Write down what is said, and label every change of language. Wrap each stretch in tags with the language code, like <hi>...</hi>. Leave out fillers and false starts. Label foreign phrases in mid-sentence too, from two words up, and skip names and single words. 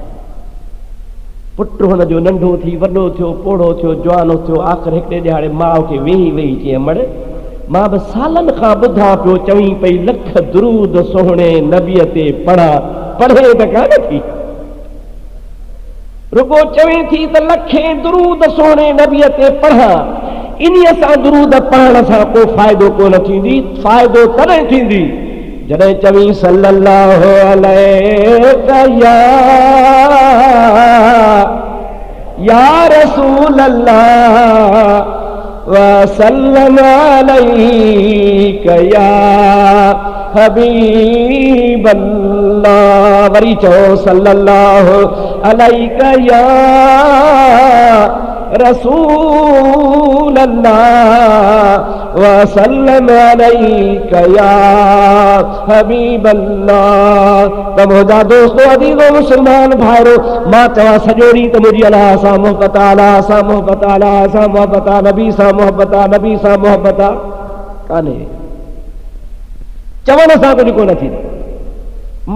<sd>पुटु हुनजो नंढो थी वॾो थियो, पोड़ो थियो, जवानो थियो, आख़िर हिकिड़े ॾियारे माउ खे वेही वेही चई मड़ मां बि सालनि खां ॿुधां पियो चवीं पई लख दुरूद सोहणे नबीअ ते पढ़ा, पढ़े त कान थी, रुगो चवीं थी त लखे दुरूद सोहणे नबीअ ते पढ़ा। इन्हीअ सां दुरूद पढ़ण सां को फ़ाइदो कोन थींदी, फ़ाइदो तॾहिं थींदी जॾहिं चवीं</sd> <ar>صلى الله عليه يا رسول الله وسلم عليك يا حبيب الله,</ar> <sd>वरी चओ</sd> <ar>صلى الله عليك يا رسول الله وسلم عليك يا حبيب الله.</ar> <sd>त मुंहिंजा दोस्तो अदीज़ो मुस्लमान भाइरो, मां चवां सॼो ॾींहुं त मुंहिंजी अलाह सां मोहबत आहे, अलाह सां मोहबत आहे, अलाह सां मोहबत आहे, नबी सां मोहबत आहे, नबी सां मोहबत आहे, कान्हे। चवण सां कुझु कोन थींदो।</sd>